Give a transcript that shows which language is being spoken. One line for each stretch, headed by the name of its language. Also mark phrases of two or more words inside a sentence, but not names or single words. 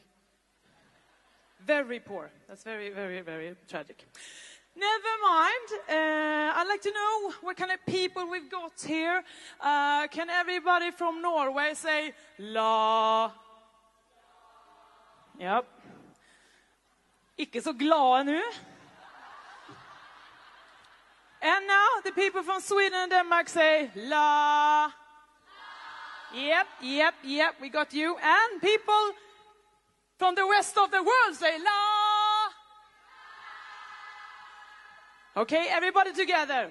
English: Very poor. That's very, very, very tragic. Never mind. I'd like to know what kind of people we've got here. Can everybody from Norway say la? Yep.
Danish: Ikke så glad nu.
English: And now the people from Sweden and Denmark say la. Yep, we got you. And people from the rest of the world say la. Okay, everybody together.